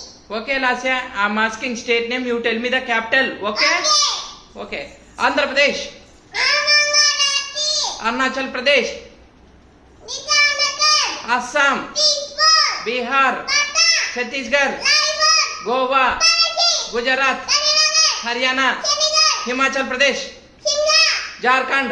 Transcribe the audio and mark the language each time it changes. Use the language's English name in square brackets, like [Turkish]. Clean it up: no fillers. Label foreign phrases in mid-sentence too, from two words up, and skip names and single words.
[English] Okay, Lasya, I'm asking state name. You tell me the capital. Okay? Okay. Andhra Pradesh. Arunachal Pradesh. Assam. Bihar. Chhattisgarh. Goa. Gujarat. Haryana. Himachal Pradesh. Jharkhand.